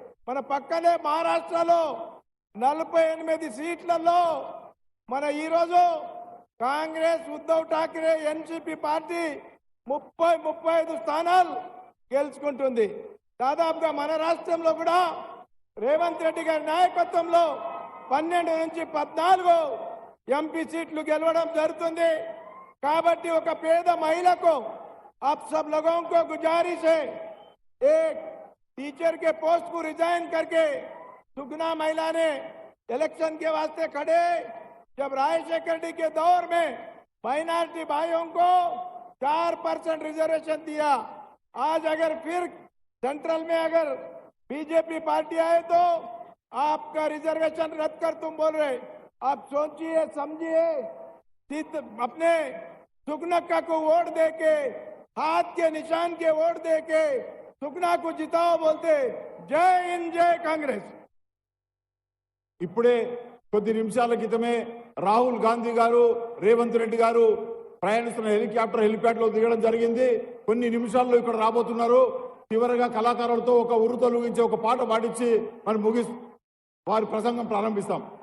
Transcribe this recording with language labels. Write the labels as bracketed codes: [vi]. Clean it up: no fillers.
[te] మన పక్కనే మహారాష్ట్రలో 48 సీట్లలో మన ఈరోజు కాంగ్రెస్, ఉద్ధవ్ ఠాక్రే, ఎన్సీపీ పార్టీ 30-35 స్థానాలు గెలుచుకుంటుంది. దాదాపుగా మన రాష్ట్రంలో కూడా రేవంత్ రెడ్డి గారి నాయకత్వంలో 12 నుంచి 14 ఎంపీ సీట్లు గెలవడం జరుగుతుంది. కాబట్టి ఒక పేద [hi] महिला आप सब लोगों को गुजारिश है, एक टीचर के पोस्ट को रिजाइन करके सुगना महिला ने इलेक्शन के वास्ते खड़े, जब राजशेखर रेड्डी के दौर में माइनॉरिटी भाइयों को 4% रिजर्वेशन दिया, आज अगर फिर सेंट्रल में अगर बीजेपी पार्टी आए तो आपका रिजर्वेशन रद्द कर तुम बोल रहे। आप सोचिए, समझिए, अपने सुगना को वोट देके, हाथ के निशान के वोट देके सुगना को जिताओ बोलते। जय हिंद, जय कांग्रेस। [te] ఇప్పుడే కొద్ది నిమిషాల క్రితమే రాహుల్ గాంధీ గారు, రేవంత్ రెడ్డి గారు ప్రయాణిస్తున్న హెలిప్యాడ్ లో దిగడం జరిగింది. కొన్ని నిమిషాల్లో ఇక్కడ రాబోతున్నారు. చివరగా కళాకారులతో ఒక ఉరుతొలగించే ఒక పాట పాడించి మనం వారి ప్రసంగం ప్రారంభిస్తాం.